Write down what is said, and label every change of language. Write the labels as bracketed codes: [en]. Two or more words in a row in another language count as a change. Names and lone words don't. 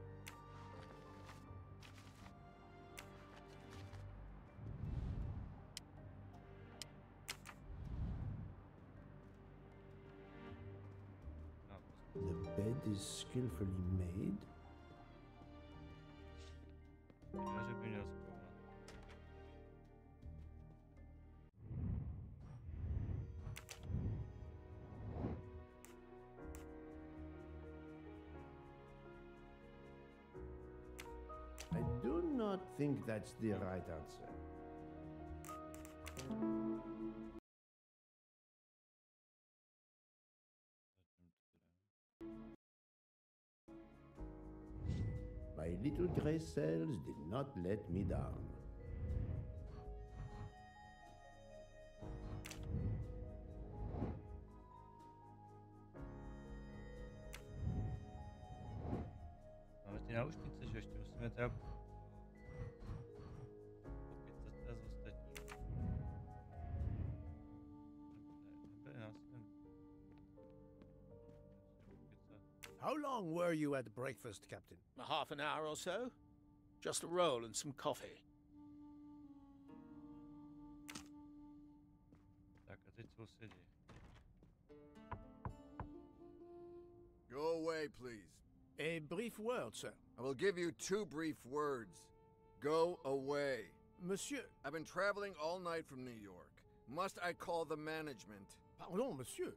[en] The bed is skillfully made. [cs] Dveře by měl zkoumat. [en] I do not think that's the right answer. My little grey cells did not let me down. [cs] Máme ty náušnice, že ještě musíme teda pokecat teda z ostatních. Nebyli nás jen. [en] How long were you at breakfast, Captain? A half an hour or so. Just a roll and some coffee. [cs] Tak a teď co se děje? [en] Go away, please. A brief word, sir. I will give you 2 brief words. Go away. [fr] Monsieur. [en] I've been traveling all night from New York. Must I call the management? [fr] Pardon, monsieur.